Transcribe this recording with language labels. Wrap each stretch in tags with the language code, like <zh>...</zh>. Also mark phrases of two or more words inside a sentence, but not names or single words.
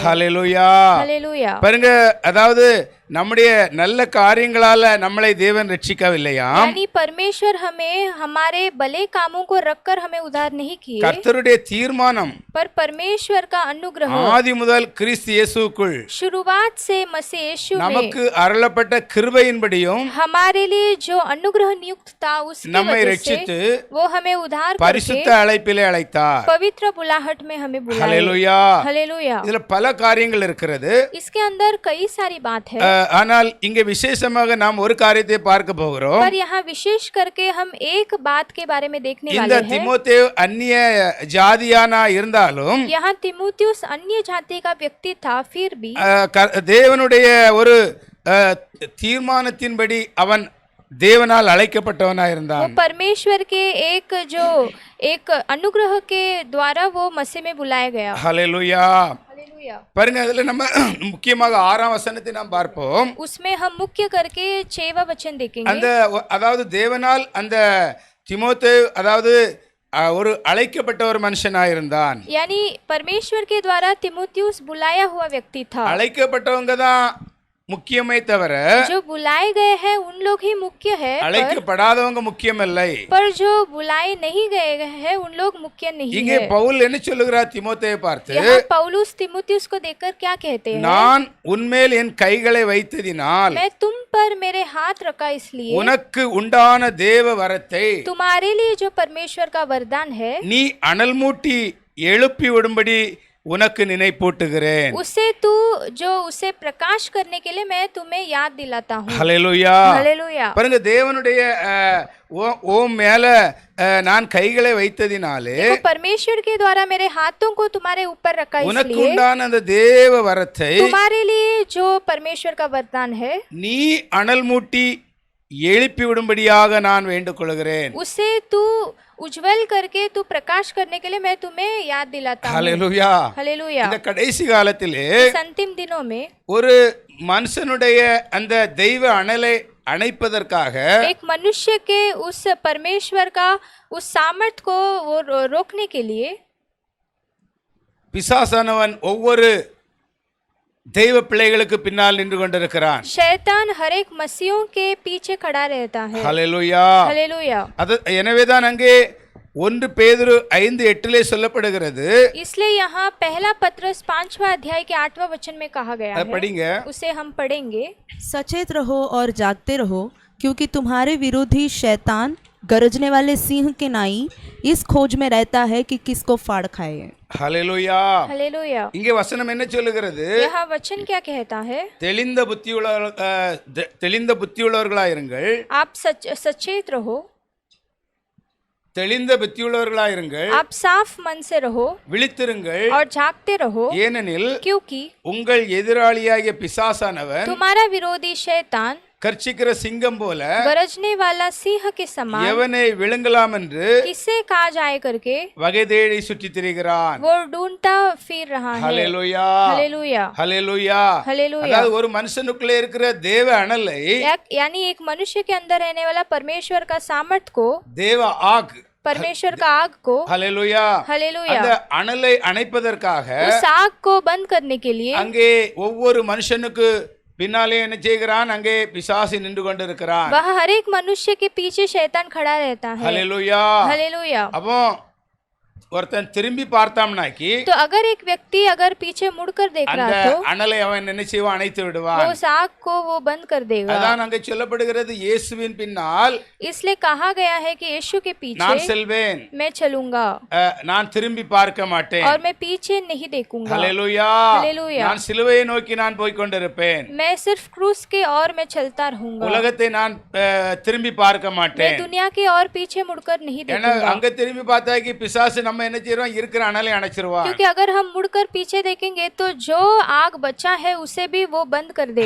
<ta>ஹல்லேலூயா.</ta> <hi>हालेलुया।</hi> <ta>பாருங்க, அதாவது நம்முடைய நல்ல காரியங்களால நம்மளை தேவன் ரட்சிக்கவில்லையாம்.</ta> <hi>यानी परमेश्वर हमें हमारे भले कामों को रखकर हमें उद्धार नहीं किए,</hi> <ta>கர்த்தருடைய தீர்மானம்</ta> <hi>पर परमेश्वर का अनुग्रह</hi> <ta>ஆதி முதல் கிறிஸ்து இயேசுவுக்குள்</ta> <hi>शुरुआत से मसीह यीशु में</hi> <ta>நமக்கு அருளப்பட்ட கிருபையின்படியும்</ta> <hi>हमारे लिए जो अनुग्रह नियुक्त था उसकी</hi> <ta>நம்மை</ta> <hi>वजह</hi> <ta>ரட்சித்து</ta> <hi>से वो हमें उद्धार</hi> <ta>பரிசுத்த</ta> <hi>करके</hi> <ta>அழைப்பிலே அழைத்தார்.</ta> <hi>पवित्र बुलाहट में हमें बुलाया।</hi> <ta>ஹல்லேலூயா.</ta> <hi>हालेलुया।</hi> <ta>இதுல பல காரியங்கள் இருக்கிறது.</ta> <hi>इसके अंदर कई सारी बात है,</hi> <ta>ஆனால் இங்கே விசேஷமாக நாம் ஒரு காரியத்தை பார்க்க போகிறோம்.</ta> <hi>पर यहाँ विशेष करके हम एक बात के बारे में देखने</hi> <ta>இந்த</ta> <hi>वाले हैं।</hi> <ta>தீமோத்தேயு அந்நிய ஜாதியானா இருந்தாலும்</ta> <hi>यहाँ तीमुथियुस अन्य जाति का व्यक्ति था, फिर भी</hi> <ta>தேவனுடைய ஒரு தீர்மானத்தின்படி அவன் தேவனால் அழைக்கப்பட்டவனா</ta> <hi>वो</hi> <ta>இருந்தான்.</ta> <hi>परमेश्वर के एक अनुग्रह के द्वारा वो मसीह में बुलाया गया।</hi> <ta>ஹல்லேலூயா.</ta> <hi>हालेलुया।</hi> <ta>பாருங்க, அதுல நம்ம முக்கியமாக 6ஆம் வசனத்தை நாம் பார்ப்போம்.</ta> <hi>उसमें हम मुख्य करके 6वां वचन देखेंगे।</hi> <ta>அந்த அதாவது தேவனால் அந்த தீமோத்தேயு அதாவது ஒரு அழைக்கப்பட்ட ஒரு மனுஷனாயிருந்தான்.</ta> <hi>यानी परमेश्वर के द्वारा तीमुथियुस बुलाया हुआ व्यक्ति था।</hi> <ta>அழைக்கப்பட்டவங்க தான் முக்கியமே தவிர</ta> <hi>जो बुलाए गए हैं उन लोग ही मुख्य है,</hi> <ta>அழைக்கப்படாதவங்க முக்கியமில்லை.</ta> <hi>पर जो बुलाए नहीं गए हैं उन लोग मुख्य नहीं</hi> <ta>இங்கே</ta> <hi>है।</hi> <ta>பவுல் என்ன சொல்லுகிறார் தீமோத்தேயை பார்த்து?</ta> <hi>यहाँ पौलुस तीमुथियुस को देखकर क्या कहते हैं?</hi> <ta>நான் உன்மேல் என் கைகளை வைத்ததினால்</ta> <hi>मैं तुम पर मेरे हाथ रखा इसलिए</hi> <ta>உனக்கு உண்டான தேவ வரத்தை</ta> <hi>तुम्हारे लिए जो परमेश्वर का वरदान है</hi> <ta>நீ அனல் மூட்டி எழுப்பி விடும்படி உனக்கு நினைப்பூட்டுகிறேன்.</ta> <hi>उसे प्रकाश करने के लिए मैं तुम्हें याद दिलाता हूँ।</hi> <ta>ஹல்லேலூயா.</ta> <hi>हालेलुया।</hi> <ta>பாருங்க, தேவனுடைய ஓம் மேல நான் கைகளை வைத்ததினாலே</ta> <hi>देखो, परमेश्वर के द्वारा मेरे हाथों को तुम्हारे ऊपर रखा</hi> <ta>உனக்கு</ta> <hi>इसलिए</hi> <ta>உண்டான அந்த தேவ வரத்தை</ta> <hi>तुम्हारे लिए जो परमेश्वर का वरदान है</hi> <ta>நீ அனல் மூட்டி எழுப்பி விடும்படியாக நான் வேண்டிக் கொள்கிறேன்.</ta> <hi>उसे तू उज्जवल करके तू प्रकाश करने के लिए मैं तुम्हें याद दिलाता हूँ।</hi> <ta>ஹல்லேலூயா.</ta> <hi>हालेलुया।</hi> <ta>இந்த கடைசி காலத்திலே</ta> <hi>इस अंतिम दिनों में</hi> <ta>ஒரு மனுஷனுடைய அந்த தெய்வ அனலை அணைப்பதற்காக</ta> <hi>एक मनुष्य के उस परमेश्वर का उस सामर्थ को वो रोकने के लिए</hi> <ta>பிசாசானவன் ஒவ்வொரு தெய்வ பிள்ளைகளுக்கு பின்னால் நின்று கொண்டிருக்கிறான்.</ta> <hi>शैतान हर एक मसीहों के पीछे खड़ा रहता है।</hi> <ta>ஹல்லேலூயா.</ta> <hi>हालेलुया।</hi> <ta>எனவேதான் அங்கே 1 பேதுரு 5:8 சொல்லப்படுகிறது.</ta> <hi>इसलिए यहाँ पहला पत्रस 5वां अध्याय के 8वां वचन में कहा गया है,</hi> <ta>படிங்க.</ta> <hi>उसे हम पढ़ेंगे। सचेत रहो और जागते रहो, क्योंकि तुम्हारे विरोधी शैतान गरजने वाले सिंह के नाई इस खोज में रहता है कि किसको फाड़ खाए।</hi> <ta>ஹல்லேலூயா.</ta> <hi>हालेलुया।</hi> <ta>இங்கே வசனம் என்ன சொல்லுகிறது?</ta> <hi>यहाँ वचन क्या कहता है?</hi> <ta>தெளிந்த புத்தியுள்ளவர்களாயிருங்கள்.</ta> <hi>आप सचेत रहो,</hi> <ta>தெளிந்த புத்தியுள்ளவர்களாயிருங்கள்.</ta> <hi>आप साफ मन से रहो</hi> <ta>விழித்திருங்கள்.</ta> <hi>और जागते रहो,</hi> <ta>ஏனெனில்</ta> <hi>क्योंकि</hi> <ta>உங்கள் எதிராளியாகிய பிசாசானவன்</ta> <hi>तुम्हारा विरोधी शैतान</hi> <ta>கர்ச்சிக்கிற சிங்கம் போல</ta> <hi>गरजने वाला सिंह के समान</hi> <ta>எவனை விழுங்கலாம் என்று</ta> <hi>किसे कहा जाए करके</hi> <ta>வகை தேடி சுற்றித் திரிகிறான்.</ta> <hi>वो ढूंढता फिर रहा है।</hi> <ta>ஹல்லேலூயா.</ta> <hi>हालेलुया।</hi> <ta>ஹல்லேலூயா.</ta> <hi>हालेलुया।</hi> <ta>அதாவது ஒரு மனுஷனுக்குள்ளே இருக்கிற தேவ அனலை</ta> <hi>यानी एक मनुष्य के अंदर रहने वाला परमेश्वर का सामर्थ को,</hi> <ta>தேவ ஆக்</ta> <hi>परमेश्वर का आग को,</hi> <ta>ஹல்லேலூயா,</ta> <hi>हालेलुया,</hi> <ta>அந்த அனலை அணைப்பதற்காக</ta> <hi>उस आग को बंद करने के लिए</hi> <ta>அங்கே ஒவ்வொரு மனுஷனுக்கு பின்னாலே என்ன செய்கிறான்? அங்கே பிசாசு நின்று கொண்டிருக்கிறான்.</ta> <hi>वह हर एक मनुष्य के पीछे शैतान खड़ा रहता है।</hi> <ta>ஹல்லேலூயா.</ta> <hi>हालेलुया।</hi> <ta>அப்போ ஒருத்தன் திரும்பி பார்த்தாம்னாக்கி</ta> <hi>तो अगर एक व्यक्ति अगर पीछे मुड़कर देख</hi> <ta>அந்த</ta> <hi>रहा तो</hi> <ta>அனலை அவன் என்ன செய்வான், அணைத்து</ta> <hi>वो</hi> <ta>விடுவான்.</ta> <hi>उस आग को वो बंद कर देगा।</hi> <ta>அதான் அங்கே சொல்லப்படுகிறது, இயேசுவின் பின்னால்</ta> <hi>इसलिए कहा गया है कि यीशु के</hi> <ta>நான்</ta> <hi>पीछे</hi> <ta>செல்வேன்,</ta> <hi>मैं चलूंगा</hi> <ta>நான் திரும்பி பார்க்க மாட்டேன்.</ta> <hi>और मैं पीछे नहीं देखूंगा।</hi> <ta>ஹல்லேலூயா. ஹல்லேலூயா. நான் சிலுவையை நோக்கி நான் போய் கொண்டிருப்பேன்.</ta> <hi>मैं सिर्फ क्रूस के और मैं चलता रहूंगा।</hi> <ta>உலகத்தை நான் திரும்பி பார்க்க</ta> <hi>मैं</hi> <ta>மாட்டேன்.</ta> <hi>दुनिया की और पीछे मुड़कर नहीं</hi> <ta>ஏன்னா</ta> <hi>देखूंगा,</hi> <ta>அங்க திரும்பி பார்த்தாக்கி பிசாசு நம்ம என்ன செய்றோம், இருக்கிற அனலை அணைச்சிருவான்.</ta> <hi>क्योंकि अगर हम मुड़कर पीछे देखेंगे तो जो आग बचा है उसे भी वो बंद कर देगा।</hi>